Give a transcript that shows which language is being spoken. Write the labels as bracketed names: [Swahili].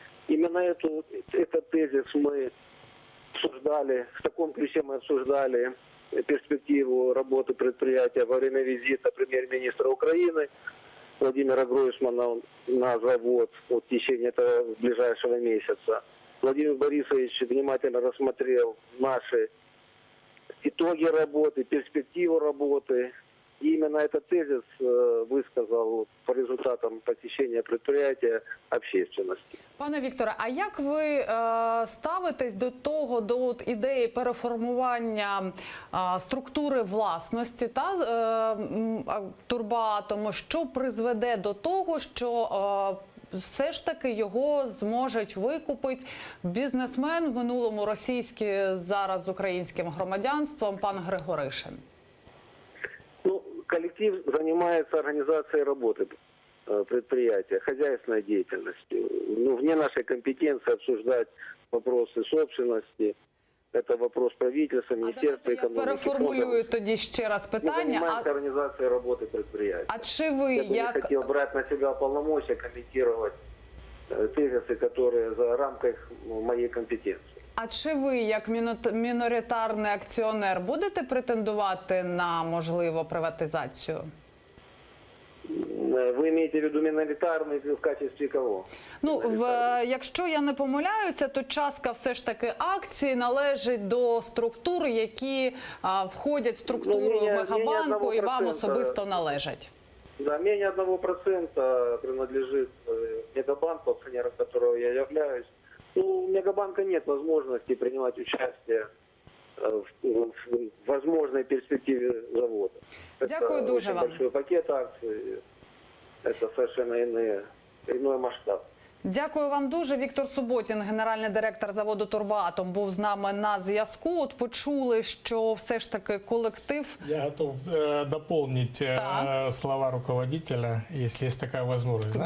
[Russian] Именно этот тезис мы обсуждали, в таком ключе мы обсуждали перспективу работы предприятия во время визита премьер-министра Украины Владимира Гройсмана на завод в течение этого ближайшего месяца. Владимир Борисович внимательно рассмотрел наши итоги работы, перспективу работы. И именно этот тезис высказал по результатам посещения предприятия общественности. [Ukrainian] Пане Вікторе, а як ви ставитесь до того, до ідеї переформування структури власності та Турбоатому, що призведе до того, що все ж таки його зможуть викупити бізнесмен, в минулому російський, зараз з українським громадянством, пан Григоришин? [Russian] Коллектив занимается организацией работы предприятия, хозяйственной деятельностью. Вне нашей компетенции обсуждать вопросы собственности. Это вопрос правительства, Министерства экономики. [Ukrainian] Я переформулюю тоді ще раз питання. [Russian] Мы занимаемся организацией работы предприятия. [Ukrainian] А чи ви [Russian] Я не хотел брать на себя полномочия, комментировать тезисы, которые за рамках моей компетенции. [Ukrainian] А чи ви, як міноритарний акціонер, будете претендувати на можливу приватизацію? Ви маєте в виду міноритарний в качестві кого? Якщо я не помиляюся, то частка все ж таки акцій належить до структур, які входять в структуру Мегабанку і вам особисто належать. [Russian] Да, менее 1% принадлежит Мегабанку, акционером которого я являюсь. Ну, у Мегабанка нет возможности принимать участие в возможной перспективе завода. [Ukrainian] Дякую [Russian] Это [Ukrainian] дуже [Russian] очень [Ukrainian] вам. [Russian] большой пакет акций, это совершенно иной масштаб. [Ukrainian] Дякую вам дуже. Віктор Суботін, генеральний директор заводу «Турбоатом», був з нами на зв'язку. От почули, що все ж таки колектив... [Russian] Я готов дополнить слова руководителя, если есть такая возможность.